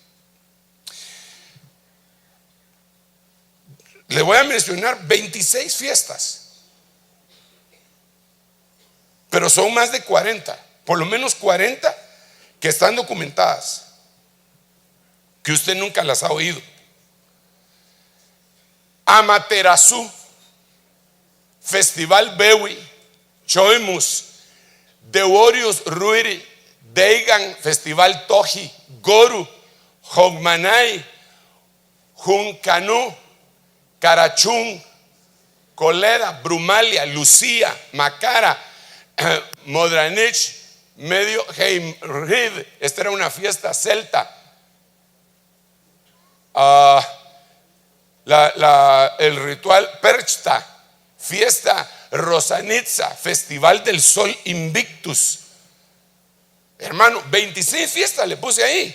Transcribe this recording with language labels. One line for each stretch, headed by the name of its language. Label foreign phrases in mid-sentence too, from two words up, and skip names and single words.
Spanish: Le voy a mencionar 26 fiestas, pero son más de 40, por lo menos 40 que están documentadas, que usted nunca las ha oído. Amaterasu, Festival Bewi, Choimus, Deorius Ruiri, Deigan, Festival Toji, Goru, Hogmanay, Juncanú, Carachún, Coleda, Brumalia, Lucía, Macara, Modranich, Medio Heimrid. Esta era una fiesta celta. El ritual Perchta, fiesta Rosanitza, Festival del Sol Invictus. Hermano, 26 fiestas le puse ahí.